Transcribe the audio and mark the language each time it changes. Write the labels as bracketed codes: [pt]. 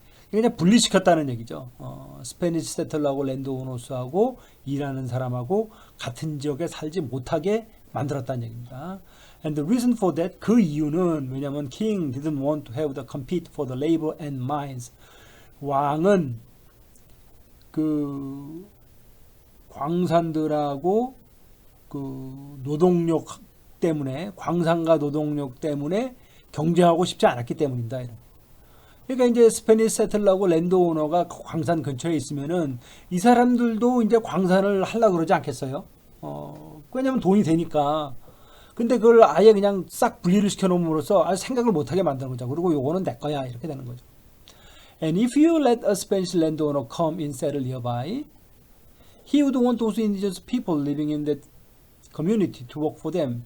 [ko] 그냥 분리시켰다는 얘기죠. 스페니시 세틀러하고 랜드오너스하고 일하는 사람하고 같은 지역에 살지 못하게 만들었다는 얘기입니다. [en] And the reason for that, [ko] 그 이유는 왜냐하면 [en] King didn't want to have to compete for the labor and mines. [ko] 왕은 그 광산들하고 그 노동력 때문에 광산과 노동력 때문에 경쟁하고 싶지 않았기 때문입니다. 그러니까 이제 스페니시 세틀러하고 랜드오너가 광산 근처에 있으면은 이 사람들도 이제 광산을 하려고 그러지 않겠어요? 왜냐면 돈이 되니까. 근데 그걸 아예 그냥 싹 분리를 시켜놓음으로써 아예 생각을 못하게 만드는 거죠. 그리고 요거는 내 거야 이렇게 되는 거죠. [en] And if you let a Spanish landowner come and settle nearby, he would want those indigenous people living in that community to work for them.